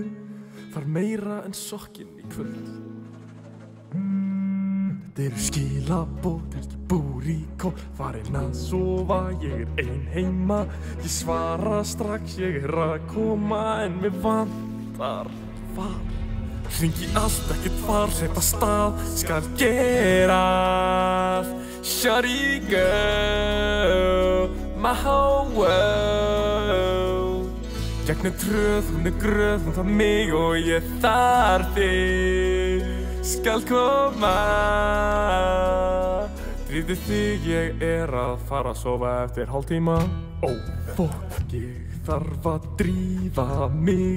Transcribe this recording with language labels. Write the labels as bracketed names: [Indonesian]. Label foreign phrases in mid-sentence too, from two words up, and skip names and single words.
[Icelandic] Þar meira en sokkinn í kvöld. Þetta eru skilaboð, kannski búríkó. Farinn að sofa, ég ein heima. Ég svara strax, ég að koma. En mér vantar far. Hringi allt, ekkert far, hleypa stað. Skal gerast. [English] Shawty girl, my whole world. [Icelandic] Gegnum tröð, hún gröð, hún þarf mig og ég þarf þig. Skal koma. Drífðu þig, ég að fara að sofa eftir hálftíma. Ó, fokk, ég þarf að drífa mig.